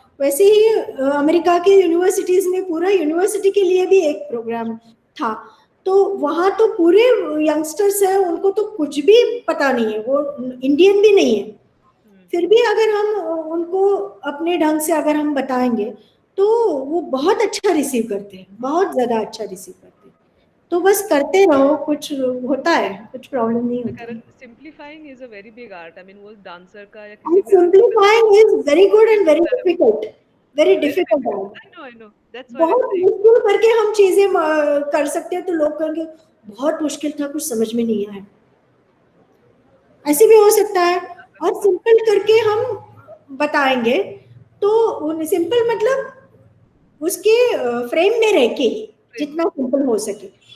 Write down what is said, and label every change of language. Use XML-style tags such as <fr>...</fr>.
<hi>वैसे ही अमेरिका के यूनिवर्सिटीज में पूरा यूनिवर्सिटी के लिए भी एक प्रोग्राम था, तो वहां तो पूरे यंगस्टर्स हैं, उनको तो कुछ भी पता नहीं है, वो इंडियन भी नहीं है, फिर भी अगर हम उनको अपने ढंग से अगर हम बताएंगे तो वो बहुत अच्छा रिसीव करते हैं, बहुत ज्यादा अच्छा रिसीव करते हैं। तो बस करते रहो, कुछ होता है, कुछ प्रॉब्लम नहीं होती।</hi> <en>Simplifying is a very big art. I mean</en> <hi>वो डांसर का या</hi> <en>And</en> <hi>किसी भी</hi> <en>simplifying is very good and very difficult. Very difficult है। I know that's why</en> <hi>बहुत मुश्किल करके हम चीजें कर सकते हैं, तो लोग कहेंगे बहुत मुश्किल था, कुछ समझ में नहीं आया, ऐसे भी हो सकता है। और सिंपल करके हम बताएंगे तो सिंपल मतलब उसके फ्रेम में रह के ही जितना सिंपल हो सके।</hi>